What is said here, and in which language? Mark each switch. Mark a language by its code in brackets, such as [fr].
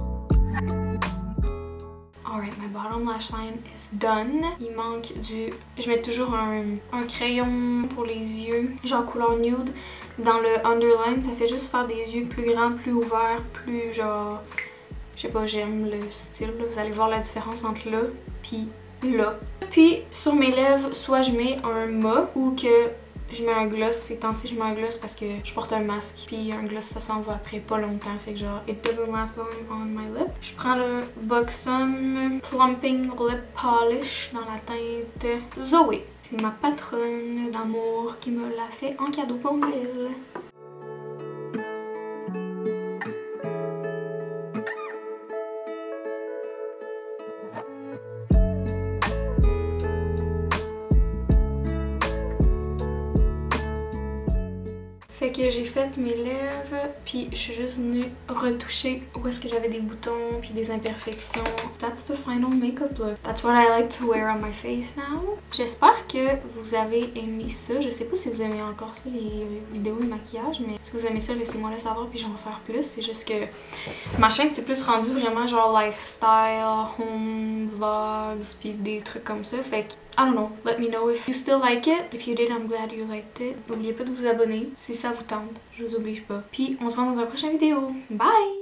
[en] Alright, my bottom lash line is done. [fr] Il manque du... Je mets toujours un crayon pour les yeux, genre couleur nude, dans le underline. Ça fait juste faire des yeux plus grands, plus ouverts, plus genre... Je sais pas, j'aime le style. Vous allez voir la différence entre là puis là. Puis sur mes lèvres, soit je mets un mat ou que je mets un gloss. Ces temps-ci, je mets un gloss parce que je porte un masque. Puis un gloss, ça s'en va après pas longtemps. Fait que genre, [en] it doesn't last long on my lip. [fr] Je prends le Buxom Plumping Lip Polish dans la teinte Zoé. C'est ma patronne d'amour qui me l'a fait en cadeau pour Noël. Fait que j'ai fait mes lèvres, puis je suis juste venue retoucher où est-ce que j'avais des boutons puis des imperfections. [en] That's the final makeup look. That's what I like to wear on my face now. [fr] J'espère que vous avez aimé ça. Je sais pas si vous aimez encore ça, les vidéos de maquillage, mais si vous aimez ça, laissez-moi le savoir puis j'en vais faire plus. C'est juste que ma chaîne c'est plus rendu vraiment genre lifestyle, home, vlogs, puis des trucs comme ça. Fait que [en] I don't know, let me know if you still like it. If you did, I'm glad you liked it. [fr] N'oubliez pas de vous abonner si ça vous tente, je vous oblige pas. Puis on se voit dans une prochaine vidéo. Bye!